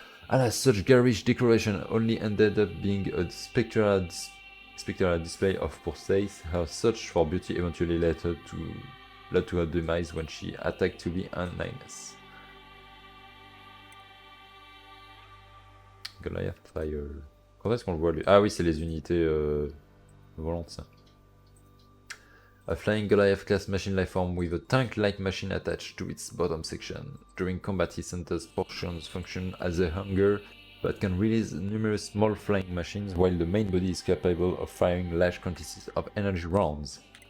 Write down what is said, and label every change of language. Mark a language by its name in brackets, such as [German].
[English] Alas, such garish decoration only ended up being a spectral display of poor taste. Her search for beauty eventually led to her demise when she attacked Tully and Nines. Goliath Fire. [French] Quand est-ce qu'on le voit lui? Ah oui, c'est les unités volantes ça. [English] A flying Goliath class machine lifeform with a tank-like machine attached to its bottom section. During combat, his center's portions function as a hangar that can release numerous small flying machines, while the main body is capable of firing large quantities of energy rounds.